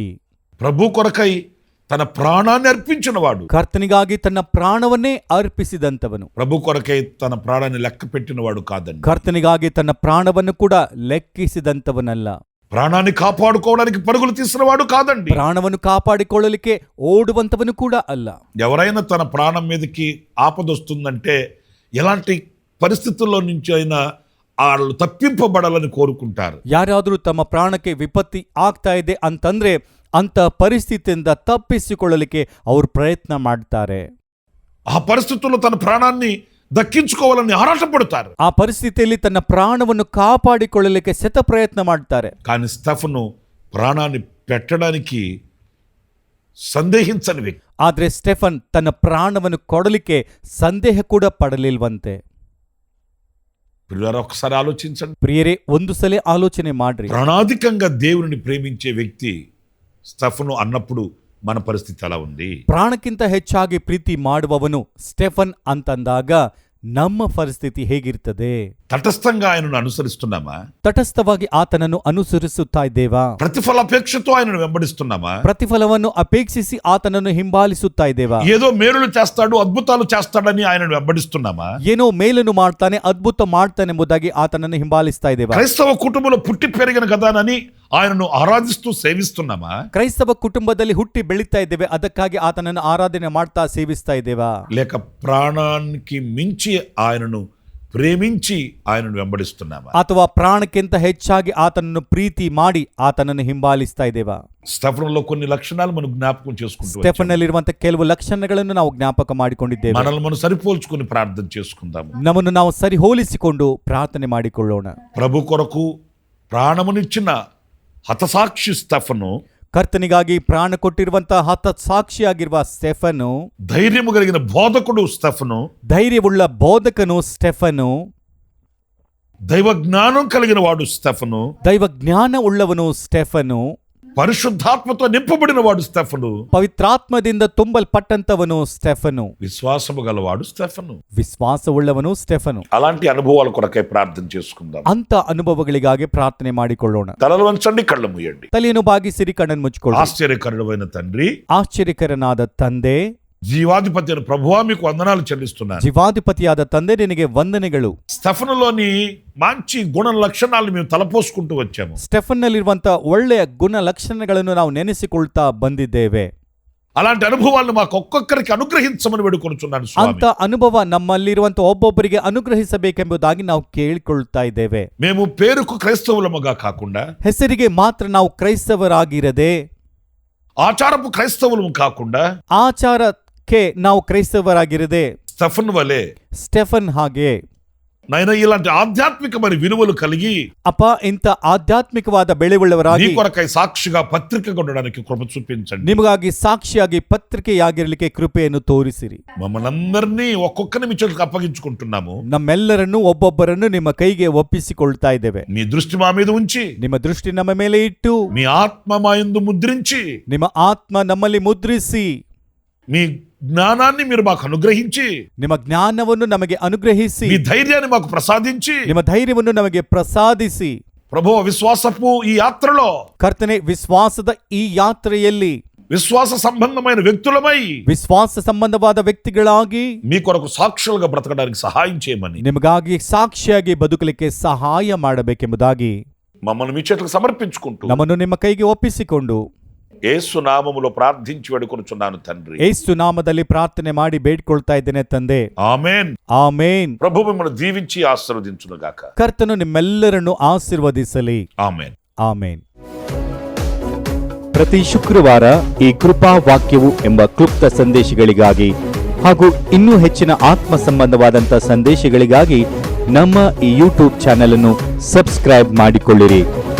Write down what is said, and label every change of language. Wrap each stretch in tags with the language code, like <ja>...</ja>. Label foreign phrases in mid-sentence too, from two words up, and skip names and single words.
<te>ప్రభు కొరకై తన ప్రాణాన్ని అర్పించిన వాడు.</te> <kn>ಕರ್ತನಿಗಾಗಿ ತನ್ನ ಪ್ರಾಣವನ್ನೇ ಅರ್ಪಿಸಿದಂತವನು.</kn> <te>ప్రభు కొరకై తన ప్రాణాన్ని లెక్క పెట్టిన వాడు కాదండి.</te> <kn>ಕರ್ತನಿಗಾಗಿ ತನ್ನ ಪ್ರಾಣವನ್ನು ಕೂಡ ಲೆಕ್ಕಿಸಿದಂತವನಲ್ಲ.</kn> <te>ప్రాణాన్ని కాపాడుకోవడానికి పరుగులు తీసిన వాడు కాదండి.</te> <kn>ಪ್ರಾಣವನ್ನು ಕಾಪಾಡಿಕೊಳ್ಳಲಿಕ್ಕೆ ಓಡುವಂತವನು ಕೂಡ ಅಲ್ಲ.</kn> <te>ఎవరైనా తన ప్రాణం మీదకి ఆపదొస్తుందంటే ఎలాంటి పరిస్థితుల్లో నుంచి అయినా వాళ్ళు తప్పింపబడాలని కోరుకుంటారు.</te> <kn>ಯಾರಾದರೂ ತಮ್ಮ ಪ್ರಾಣಕ್ಕೆ ವಿಪತ್ತಿ ಆಗ್ತಾ ಇದೆ ಅಂತಂದ್ರೆ ಅಂತ ಪರಿಸ್ಥಿತಿಯಿಂದ ತಪ್ಪಿಸಿಕೊಳ್ಳಲಿಕ್ಕೆ ಅವರು ಪ್ರಯತ್ನ ಮಾಡ್ತಾರೆ.</kn> <te>ఆ పరిస్థితుల్లో తన ప్రాణాన్ని దక్కించుకోవాలని ఆరాటపడతారు.</te> <kn>ಆ ಪರಿಸ್ಥಿತಿಯಲ್ಲಿ ತನ್ನ ಪ್ರಾಣವನ್ನು ಕಾಪಾಡಿಕೊಳ್ಳಲಿಕ್ಕೆ ಶತ ಪ್ರಯತ್ನ ಮಾಡ್ತಾರೆ.</kn> <te>కానీ స్టెఫను ప్రాణాన్ని పెట్టడానికి సందేహించని వ్యక్తి.</te> <kn>ಆದ್ರೆ ಸ್ಟೆಫನ್ ತನ್ನ ಪ್ರಾಣವನ್ನು ಕೊಡಲಿಕ್ಕೆ ಸಂದೇಹ ಕೂಡ ಪಡಲಿಲ್ವಂತೆ.</kn> <te>పిల్లలు ఒకసారి ఆలోచించండి.</te> <kn>ಪ್ರಿಯರೇ, ಒಂದು ಸಲ ಆಲೋಚನೆ ಮಾಡ್ರಿ.</kn> <te>ప్రాణాధికంగా దేవుని ప్రేమించే వ్యక్తి స్టెఫను అన్నప్పుడు మన పరిస్థితి ఎలా ఉంది?</te> <kn>ಪ್ರಾಣಕ್ಕಿಂತ ಹೆಚ್ಚಾಗಿ ಪ್ರೀತಿ ಮಾಡುವವನು ಸ್ಟೆಫನ್ ಅಂತಂದಾಗ ನಮ್ಮ ಪರಿಸ್ಥಿತಿ ಹೇಗಿರ್ತದೆ?</kn> <te>తటస్థంగా ఆయనను అనుసరిస్తున్నామా?</te> <kn>ತಟಸ್ಥವಾಗಿ ಆತನನ್ನು ಅನುಸರಿಸುತ್ತಾ ಇದ್ದೇವಾ?</kn> <te>ప్రతిఫలాపేక్షతో ఆయనను వెంబడిస్తున్నామా?</te> <kn>ಪ್ರತಿಫಲವನ್ನು ಅಪೇಕ್ಷಿಸಿ ಆತನನ್ನು ಹಿಂಬಾಲಿಸುತ್ತಾ ಇದ್ದೇವಾ?</kn> <te>ఏదో మేలులు చేస్తాడు, అద్భుతాలు చేస్తాడని ఆయనను వెంబడిస్తున్నామా?</te> <kn>ಏನೋ ಮೇಲನ್ನು ಮಾಡ್ತಾನೆ, ಅದ್ಭುತ ಮಾಡ್ತಾನೆಂಬುದಾಗಿ ಆತನನ್ನು ಹಿಂಬಾಲಿಸ್ತಾ ಇದ್ದೇವಾ?</kn> <te>క్రైస్తవ కుటుంబంలో పుట్టి పెరిగిన కదానని ఆయనను ఆరాధిస్తూ సేవిస్తున్నామా?</te> <kn>ಕ್ರೈಸ್ತವ ಕುಟುಂಬದಲ್ಲಿ ಹುಟ್ಟಿ ಬೆಳೀತಾ ಇದ್ದೇವೆ, ಅದಕ್ಕಾಗಿ ಆತನನ್ನು ಆರಾಧನೆ ಮಾಡ್ತಾ ಸೇವಿಸ್ತಾ ಇದ್ದೇವಾ?</kn> <te>లేక ప్రాణానికి మించి ఆయనను ప్రేమించి ఆయనను వెంబడిస్తున్నామా?</te> <kn>ಅಥವಾ ಪ್ರಾಣಕ್ಕಿಂತ ಹೆಚ್ಚಾಗಿ ಆತನನ್ನು ಪ್ರೀತಿ ಮಾಡಿ ಆತನನ್ನು ಹಿಂಬಾಲಿಸ್ತಾ ಇದ್ದೇವಾ?</kn> <te>స్తెఫనులో కొన్ని లక్షణాలు మనం జ్ఞాపకం చేసుకుంటూ వచ్చాము.</te> <kn>ಸ್ಟೆಫನ್ನಲ್ಲಿರುವಂತಹ ಕೆಲವು ಲಕ್ಷಣಗಳನ್ನು ನಾವು ಜ್ಞಾಪಕ ಮಾಡಿಕೊಂಡಿದ್ದೇವೆ.</kn> <te>మనల్ని మనం సరిపోల్చుకొని ప్రార్థన చేసుకుందాము.</te> <kn>ನಮ್ಮನ್ನು ನಾವು ಸರಿ ಹೋಲಿಸಿಕೊಂಡು ಪ್ರಾರ್ಥನೆ ಮಾಡಿಕೊಳ್ಳೋಣ.</kn> <te>ప్రభు కొరకు ప్రాణమునిచ్చిన హతసాక్షి స్తెఫను,</te> <kn>ಕರ್ತನಿಗಾಗಿ ಪ್ರಾಣ ಕೊಟ್ಟಿರುವಂತಹ ಹತಸಾಕ್ಷಿಯಾಗಿರುವ ಸ್ಟೆಫನು,</kn> <te>ధైర్యము కలిగిన బోధకుడు స్తెఫను,</te> <kn>ಧೈರ್ಯವುಳ್ಳ ಬೋಧಕನು ಸ್ಟೆಫನು,</kn> <te>దైవ జ్ఞానం కలిగిన వాడు స్తెఫను,</te> <kn>ದೈವ ಜ್ಞಾನ ಉಳ್ಳವನು ಸ್ಟೆಫನು,</kn> <te>పరిశుద్ధాత్మతో నింపబడిన వాడు స్తెఫను,</te> <kn>ಪವಿತ್ರಾತ್ಮದಿಂದ ತುಂಬಲ್ಪಟ್ಟಂತವನು ಸ್ಟೆಫನು,</kn> <te>విశ్వాసము గలవాడు స్తెఫను.</te> <kn>ವಿಶ್ವಾಸವುಳ್ಳವನು ಸ್ಟೆಫನು.</kn> <te>అలాంటి అనుభవాల కొరకై ప్రార్థన చేసుకుందాం.</te> <kn>ಅಂತ ಅನುಭವಗಳಿಗಾಗಿ ಪ್ರಾರ್ಥನೆ ಮಾಡಿಕೊಳ್ಳೋಣ.</kn> <te>తలలు వంచండి, కళ్ళు మూయండి.</te> <kn>ತಲೆಯನ್ನು ಬಾಗಿಸಿರಿ, ಕಣ್ಣನ್ನು ಮುಚ್ಚಿಕೊಳ್ಳಿ.</kn> <te>ఆశ్చర్యకరుడైన తండ్రి,</te> <kn>ಆಶ್ಚರ್ಯಕರನಾದ ತಂದೆ,</kn> <te>జీవాధిపతి అయిన ప్రభువా మీకు వందనాలు చెల్లిస్తున్నాను.</te> <kn>ಜೀವಾಧಿಪತಿಯಾದ ತಂದೆ ನಿನಗೆ ವಂದನೆಗಳು.</kn> <te>స్తెఫనులోని మంచి గుణ లక్షణాలను మేము తలపోసుకుంటూ వచ్చాము.</te> <kn>ಸ್ಟೆಫನ್ನಲ್ಲಿರುವಂತ ಒಳ್ಳೆಯ ಗುಣ ಲಕ್ಷಣಗಳನ್ನು ನಾವು ನೆನೆಸಿಕೊಳ್ತಾ ಬಂದಿದ್ದೇವೆ.</kn> <te>అలాంటి అనుభవాలను మాకు ఒక్కొక్కరికి అనుగ్రహించమని వేడుకొనుచున్నాను స్వామి.</te> <kn>ಅಂತ ಅನುಭವ ನಮ್ಮಲ್ಲಿರುವಂತ ಒಬ್ಬೊಬ್ಬರಿಗೆ ಅನುಗ್ರಹಿಸಬೇಕೆಂಬುದಾಗಿ ನಾವು ಕೇಳಿಕೊಳ್ತಾ ಇದ್ದೇವೆ.</kn> <te>మేము పేరుకు క్రైస్తవులముగా కాకుండా,</te> <kn>ಹೆಸರಿಗೆ ಮಾತ್ರ ನಾವು ಕ್ರೈಸ್ತವರಾಗಿರದೆ,</kn> <te>ఆచారపు క్రైస్తవులము కాకుండా,</te> <kn>ಆಚಾರಕ್ಕೆ ನಾವು ಕ್ರೈಸ್ತವರಾಗಿರದೆ,</kn> <te>స్తెఫను వలె</te> <kn>ಸ್ಟೆಫನ್ ಹಾಗೆ</kn> <te>నాయన ఇలాంటి ఆధ్యాత్మికమైన విలువలు కలిగి</te> <kn>ಅಪ್ಪ ಇಂಥ ಆಧ್ಯಾತ್ಮಿಕವಾದ</kn> <te>నీ</te> <kn>ಬೆಳೆಯುಳ್ಳವರಾಗಿ</kn> <te>కొరకై సాక్షిగా పత్రికగా ఉండడానికి కృప చూపించండి.</te> <kn>ನಿಮಗಾಗಿ ಸಾಕ್ಷಿಯಾಗಿ ಪತ್ರಿಕೆಯಾಗಿರಲಿಕ್ಕೆ ಕೃಪೆಯನ್ನು ತೋರಿಸಿರಿ.</kn> <te>మమ్మల్ని అందరినీ ఒక్కొక్కరిని మీ చేతులకు అప్పగించుకుంటున్నాము.</te> <kn>ನಮ್ಮೆಲ್ಲರನ್ನು ಒಬ್ಬೊಬ್ಬರನ್ನು ನಿಮ್ಮ ಕೈಗೆ ಒಪ್ಪಿಸಿಕೊಳ್ತಾ ಇದ್ದೇವೆ.</kn> <te>మీ దృష్టి మా మీద ఉంచి,</te> <kn>ನಿಮ್ಮ ದೃಷ್ಟಿ ನಮ್ಮ ಮೇಲೆ ಇಟ್ಟು,</kn> <te>మీ ఆత్మ మా యందు ముద్రించి,</te> <kn>ನಿಮ್ಮ ಆತ್ಮ ನಮ್ಮಲ್ಲಿ ಮುದ್ರಿಸಿ,</kn> <te>మీ జ్ఞానాన్ని మీరు మాకు అనుగ్రహించి,</te> <kn>ನಿಮ್ಮ ಜ್ಞಾನವನ್ನು ನಮಗೆ ಅನುಗ್ರಹಿಸಿ,</kn> <te>మీ ధైర్యాన్ని మాకు ప్రసాదించి,</te> <kn>ನಿಮ್ಮ ಧೈರ್ಯವನ್ನು ನಮಗೆ ಪ್ರಸಾದಿಸಿ,</kn> <te>ప్రభువు విశ్వాసపు ఈ యాత్రలో</te> <kn>ಕರ್ತನೆ ವಿಶ್ವಾಸದ ಈ ಯಾತ್ರೆಯಲ್ಲಿ</kn> <te>విశ్వాస సంబంధమైన వ్యక్తులమై</te> <kn>ವಿಶ್ವಾಸ ಸಂಬಂಧವಾದ ವ್ಯಕ್ತಿಗಳಾಗಿ</kn> <te>మీ కొరకు సాక్షులుగా బ్రతకడానికి సహాయం చేయమని,</te> <kn>ನಿಮಗಾಗಿ ಸಾಕ್ಷಿಯಾಗಿ ಬದುಕಲಿಕ್ಕೆ ಸಹಾಯ ಮಾಡಬೇಕೆಂಬುದಾಗಿ</kn> <te>మమ్మల్ని మీ చేతులకు సమర్పించుకుంటూ</te> <kn>ನಮ್ಮನ್ನು ನಿಮ್ಮ ಕೈಗೆ ಒಪ್ಪಿಸಿಕೊಂಡು</kn> <te>యేసు నామములో ప్రార్థించి వేడుకొనుచున్నాను తండ్రి.</te> <kn>ಯೇಸು ನಾಮದಲ್ಲಿ ಪ್ರಾರ್ಥನೆ ಮಾಡಿ ಬೇಡಿಕೊಳ್ತಾ ಇದ್ದೇನೆ ತಂದೆ.</kn> <te>ఆమేన్.</te> <kn>ಆಮೇನ್.</kn> <te>ప్రభు మిమ్మల్ని దీవించి ఆశీర్వదించును గాక.</te> <kn>ಕರ್ತನು ನಿಮ್ಮೆಲ್ಲರನ್ನು ಆಶೀರ್ವದಿಸಲಿ.</kn> <te>ఆమేన్.</te> <kn>ಆಮೇನ್. ಪ್ರತಿ ಶುಕ್ರವಾರ ಈ ಕೃಪಾ ವಾಕ್ಯವು ಎಂಬ ಕ್ಲುಪ್ತ ಸಂದೇಶಗಳಿಗಾಗಿ ಹಾಗೂ ಇನ್ನೂ ಹೆಚ್ಚಿನ ಆತ್ಮ ಸಂಬಂಧವಾದಂಥ ಸಂದೇಶಗಳಿಗಾಗಿ ನಮ್ಮ ಈ ಯೂಟ್ಯೂಬ್ ಚಾನೆಲ್ ಅನ್ನು ಸಬ್ಸ್ಕ್ರೈಬ್ ಮಾಡಿಕೊಳ್ಳಿರಿ.</kn>